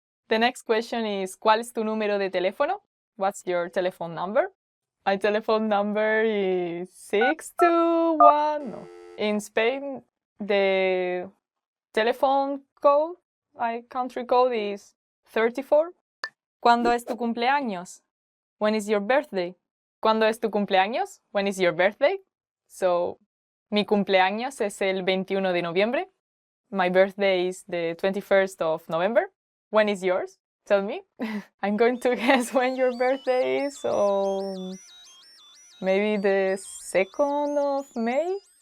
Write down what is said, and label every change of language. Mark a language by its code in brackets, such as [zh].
[en] The next question is, [es] ¿cuál es tu número de teléfono? [en] What's your telephone number? My telephone number is 621. No. In Spain, the telephone code, my country code is 34. [es] ¿Cuándo es tu cumpleaños? [en] When is your birthday? ¿Cuándo es tu cumpleaños? When is your birthday? [es] So, mi cumpleaños es el 21 de noviembre. [en] My birthday is the 21st of November. When is yours? Tell me. I'm going to guess when your birthday is, so maybe the 2nd of May?